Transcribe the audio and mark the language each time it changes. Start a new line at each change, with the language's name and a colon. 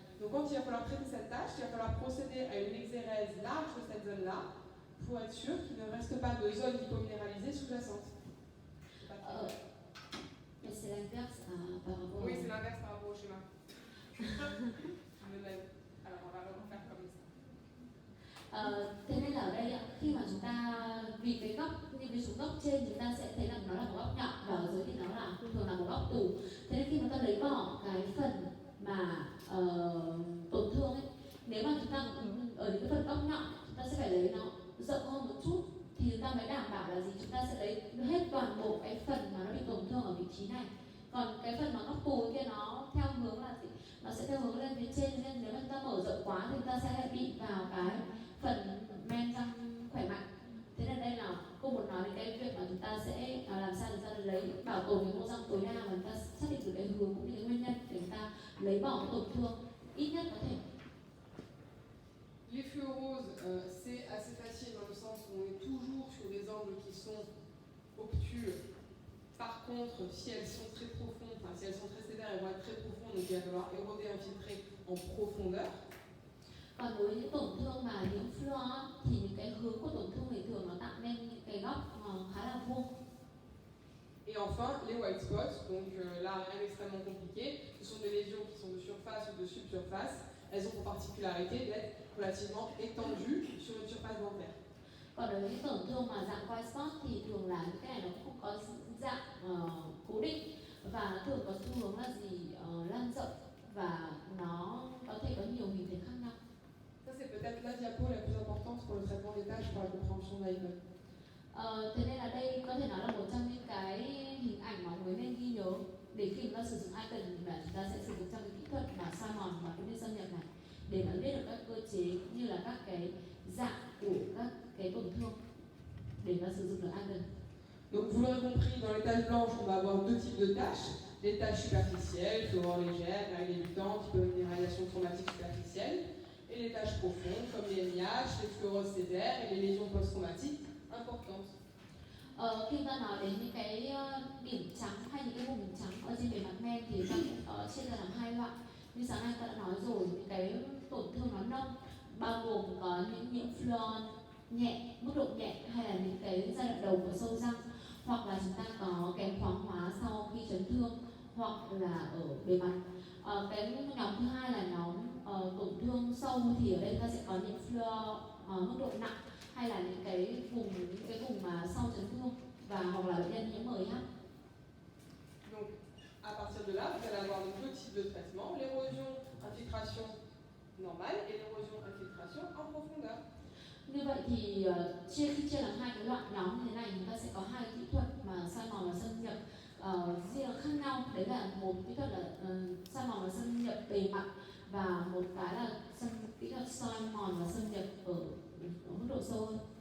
French: Donc quand il va falloir traiter cette tache, il va falloir procéder à une exérèse large de cette zone-là pour être sûr qu'il ne reste pas de zone hypominéralisée sous-jacente. Mais c'est l'inverse par rapport Oui, c'est l'inverse par rapport au schéma. Alors, on va refaire comme ça.
Vietnamese: Thế nên là ở đây khi mà chúng ta, vì cái góc, như ví dụ góc trên chúng ta sẽ thấy là nó là một góc nhọn và ở dưới thì nó là thường là một góc tù. Thế nên khi mà ta lấy bỏ cái phần mà tổn thương ấy, nếu mà chúng ta ở những cái phần góc nhọn chúng ta sẽ phải lấy nó rộng hơn một chút thì chúng ta mới đảm bảo là gì, chúng ta sẽ lấy hết toàn bộ cái phần mà nó bị tổn thương ở vị trí này. Còn cái phần mà góc tù kia nó theo hướng là gì, nó sẽ theo hướng lên phía trên, nên nếu mà chúng ta mở rộng quá thì chúng ta sẽ lại bị vào cái phần men răng khỏe mạnh. Thế nên đây là cô muốn nói đến cái việc mà chúng ta sẽ làm sao chúng ta lấy bảo tồn cái mô răng tối đa và chúng ta xác định được cái hướng cũng như cái nguyên nhân để chúng ta lấy bỏ cái tổn thương ít nhất có thể.
French: Les fluoroses, c'est assez facile dans le sens où on est toujours sur des angles qui sont obtus. Par contre, si elles sont très profondes, enfin si elles sont très sévères, elles vont être très profondes, donc il va falloir éroder, infiltrer en profondeur.
Vietnamese: Còn với những tổn thương mà nhiễm fluor thì những cái hướng của tổn thương thì thường nó tạo nên những cái góc khá là vuông.
French: Et enfin, les white spots, donc là rien d'extrêmement compliqué, ce sont des lésions qui sont de surface ou de subsurface. Elles ont pour particularité d'être relativement étendues sur une surface dentaire.
Vietnamese: Còn đối với những tổn thương mà dạng white spot thì thường là những cái này nó không có dạng cố định và nó thường có xu hướng là gì lan rộng và nó có thể có nhiều hình thể khác nhau.
French: Ça c'est peut-être la diapo la plus importante pour le traitement des taches pour la compréhension de l'icône.
Vietnamese: Thế nên là đây có thể nói là một trong những cái hình ảnh mà mọi người nên ghi nhớ để khi chúng ta sử dụng icon là chúng ta sẽ sử dụng trong cái kỹ thuật mà soi mòn và cũng như xâm nhập này để mà biết được các cơ chế cũng như là các cái dạng của các cái tổn thương để mà sử dụng được icon.
French: Donc vous l'aurez compris, dans les taches blanches, on va avoir deux types de taches. Les taches superficielles, fluor légère, règles débutantes, hypominéralisation traumatique superficielle. Et les taches profondes, comme les NIH, les fluoroses sévères et les lésions post-traumatiques importantes.
Vietnamese: Khi ta nói đến những cái điểm trắng hay những cái vùng trắng ở trên bề mặt men thì ta cũng có chia ra làm hai loại. như sáng nay ta đã nói rồi, những cái tổn thương nó nông bao gồm có những nhiễm fluon nhẹ, mức độ nhẹ hay là những cái giai đoạn đầu của sâu răng, hoặc là chúng ta có kém thoáng hóa sau khi chấn thương hoặc là ở bề mặt. Cái nhóm thứ hai là nhóm tổn thương sâu, thì ở đây ta sẽ có những fluor mức độ nặng hay là những cái vùng mà sau chấn thương và hoặc là bệnh nhân nhiễm MIH.
French: Donc, à partir de là, vous allez avoir donc deux types de traitements, l'érosion infiltration normale et l'érosion infiltration en profondeur.
Vietnamese: Như vậy thì khi chia làm hai cái loại nhóm như thế này, chúng ta sẽ có hai kỹ thuật mà soi mòn và xâm nhập riêng khác nhau. Đấy là một kỹ thuật là soi mòn và xâm nhập bề mặt, và một cái là kỹ thuật soi mòn và xâm nhập ở mức độ sâu hơn.